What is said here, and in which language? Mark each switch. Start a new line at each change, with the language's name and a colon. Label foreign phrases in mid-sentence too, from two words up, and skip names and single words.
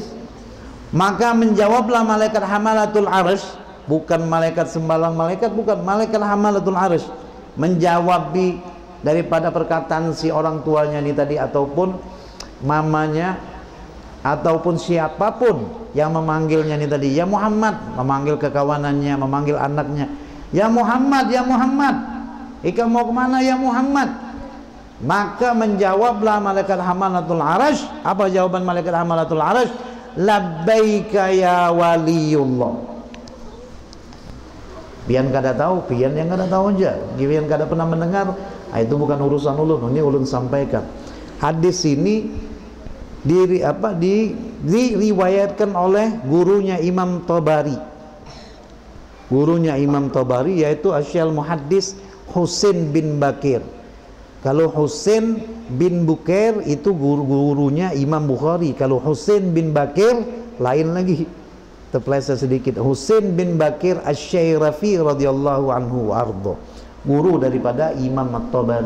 Indonesian: Maka menjawablah malaikat hamalatul arsh, bukan malaikat sembarang malaikat, bukan malaikat hamalatul arsh, menjawab daripada perkataan si orang tuanya ini tadi, ataupun mamanya, ataupun siapapun yang memanggilnya ini tadi, ya Muhammad, memanggil kekawanannya, memanggil anaknya, ya Muhammad, ya Muhammad, ika mau kemana ya Muhammad? Maka menjawablah malaikat hamalatul arsh. Apa jawaban malaikat hamalatul arsh?
Arabic: Labbaika ya waliyullah.
Banjar: Pian kada tahu, pian yang kada tahu aja, pian kada pernah mendengar.
Indonesian: Itu bukan urusan ulun, ini ulun sampaikan. Hadis ini diriwayatkan oleh gurunya Imam Tabari. Gurunya Imam Tabari yaitu Asy'al Muhaddis Husain bin Bakir. Kalau Husain bin Bukair itu gurunya Imam Bukhari. Kalau Husain bin Bakir lain lagi. Terpeleset sedikit. Husain bin Bakir Asy-Syairafi
Arabic: radhiyallahu anhu
Indonesian: ardo, guru daripada Imam At-Tabari.